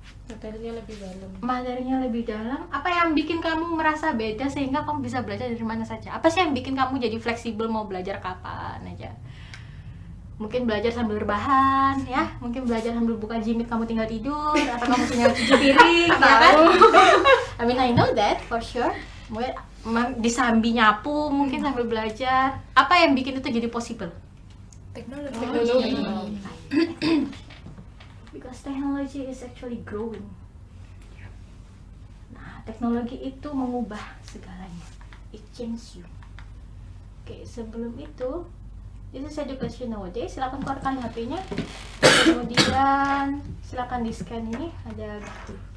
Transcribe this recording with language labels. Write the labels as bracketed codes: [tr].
[id] Materinya lebih dalam. Apa yang bikin kamu merasa beda sehingga kamu bisa belajar dari mana saja? Apa sih yang bikin kamu jadi fleksibel mau belajar kapan aja? Mungkin belajar sambil rebahan ya, mungkin belajar sambil buka Jimit kamu tinggal tidur, atau kamu punya cuci piring, ya kan? [en] I mean I know that for sure. [id] Disambi nyapu mungkin sambil belajar. Apa yang bikin itu jadi possible? Teknologi. [en] Because technology is actually growing. [id] Nah, teknologi itu mengubah segalanya. [en] It changes you. [id] Oke, sebelum itu, [en] this is education nowadays. [id] Silakan keluarkan HP-nya. Kemudian silakan di-scan ini ada gitu.